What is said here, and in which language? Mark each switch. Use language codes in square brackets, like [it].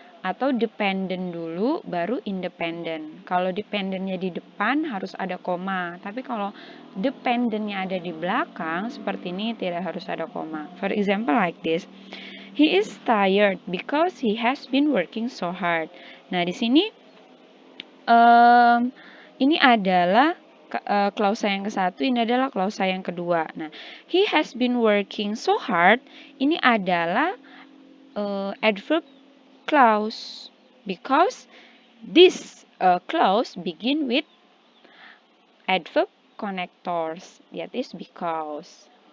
[id] Atau dependent dulu, baru independent. Kalau dependentnya di depan harus ada koma. Tapi kalau dependentnya ada di belakang, seperti ini tidak harus ada koma. [en] For example like this. He is tired because he has been working so hard. [id] Nah, di sini ini adalah klausa yang ke-1, ini adalah klausa yang kedua. [en] Nah, he has been working so hard, [id] ini adalah [en] adverb clause because this clause begin with adverb connectors, that is because.